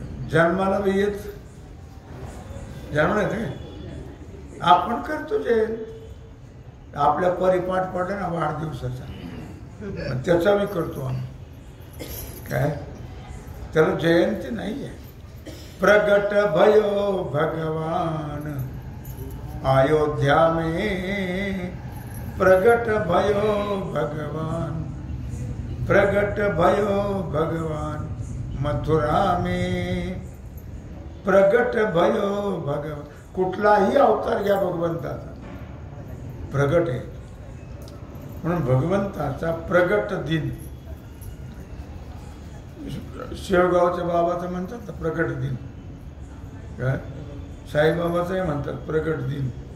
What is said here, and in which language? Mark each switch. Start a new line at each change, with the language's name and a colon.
Marathi: जन्माला बी येत, जन्म येते. आपण करतो जे आपल्या परिपाठ पडला ना वाढदिवसाचा, त्याचा बी करतो आम्ही. काय त्याला जयंती नाही आहे.
Hindi: प्रगट भयो भगवान अयोध्या में, प्रगट भयो भगवान, प्रगट भयो भगवान मथुरा में, प्रगट भयो भगवान.
Marathi: कुठलाही अवतार घ्या भगवंताचा प्रगट आहे. म्हणून भगवंताचा प्रगट दिन. शेवगावच्या बाबाचं म्हणतात प्रगट दिन, काय साईबाबाचंही म्हणतात प्रगट दिन.